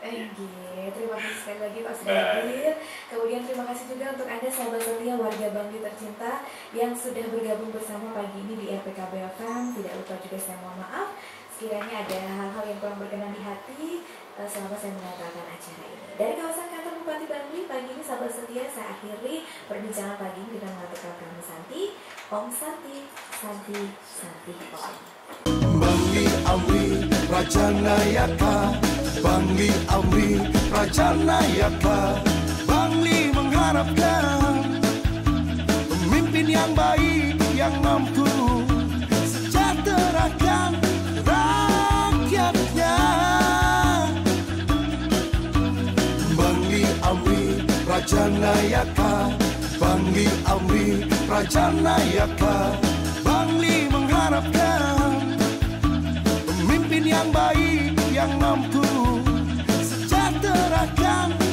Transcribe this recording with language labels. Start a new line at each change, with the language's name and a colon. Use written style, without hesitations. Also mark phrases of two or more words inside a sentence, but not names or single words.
Indonesian: Terima kasih sekali lagi Pak sudah hadir. Kemudian terima kasih juga untuk Anda sahabat setia warga Bangli tercinta yang sudah bergabung bersama pagi ini di RPKB FM. Tidak lupa juga saya mohon maaf sekiranya ada hal-hal yang kurang berkenan di hati selama saya mengatakan acara ini. Dari kawasan kantor Bupati Bangli, pagi ini sahabat setia saya akhiri perbincangan pagi ini dengan mengatakan kami Santi,
Sanskrit: Om Santi, Santi, Santi Om.
Indonesian: Bangli Amri Prajanayaka, Bangli Amri Prajanayaka, Bangli mengharapkan pemimpin yang baik yang mampu sejahterakan rakyatnya. Bangli Amri Prajanayaka, Bangli Amri Prajanayaka, Bangli mengharapkan pemimpin yang baik yang mampu sejahterakan